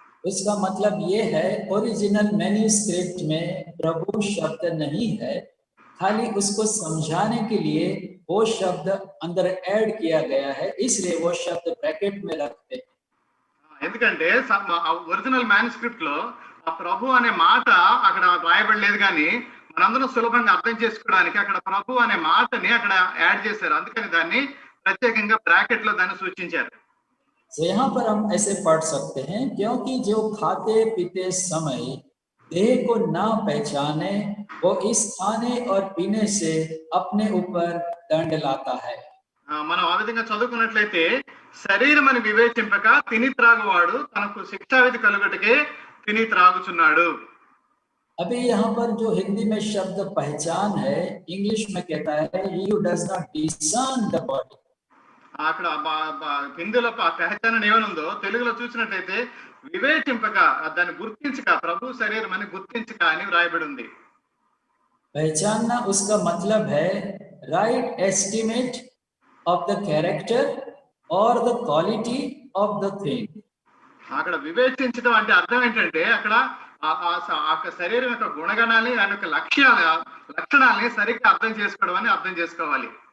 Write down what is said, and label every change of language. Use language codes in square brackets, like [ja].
[hi] उसका मतलब ये है ओरिजिनल मैन्युस्क्रिप्ट में प्रभु शब्द नहीं है, खाली उसको समझाने के लिए वो शब्द अंदर ऐड किया गया है, इसलिए वो शब्द ब्रैकेट में रखते हैं. [te] ఎందుకంటే ఒరిజినల్ మ్యానుస్క్రిప్ట్ లో ఆ ప్రభు అనే మాట అక్కడ రాయబడలేదు, కానీ మనందరం సులభంగా అర్థం చేసుకోవడానికి అక్కడ ప్రభు అనే మాటని అక్కడ యాడ్ చేశారు. అందుకని దాన్ని ప్రత్యేకంగా బ్రాకెట్ లో దాన్ని సూచించారు. [hi] तो यहाँ पर हम ऐसे पढ़ सकते हैं, क्योंकि जो खाते पीते समय देह को ना पहचाने वो इस खाने और पीने से अपने ऊपर दंड लाता है. [te] మనం ఆ విధంగా చదువుకున్నట్లయితే శరీరం అని వివేచింపక తిని త్రాగువాడు తనకు శిక్షావిధి కలుగుటకే తిని త్రాగుచున్నాడు. [hi] अभी यहाँ पर जो हिंदी में शब्द पहचान है, इंग्लिश में कहता है [en] he who does not discern the body. [te] అక్కడ హిందీలో పెహచాన్ ఏమనుందో తెలుగులో చూసినట్లయితే వివేచింపక దాన్ని గుర్తించక ప్రభు శరీరం అని గుర్తించక అని వ్రాయబడి ఉంది. [hi] पहचानना उसका मतलब है [en] right estimate of the character or the quality of the thing. [te] అక్కడ వివేచించడం అంటే అర్థం ఏంటంటే అక్కడ ఆ శరీరం యొక్క గుణగణాలని దాని యొక్క లక్షణాలని సరిగ్గా అర్థం చేసుకోవడం అని అర్థం చేసుకోవాలి.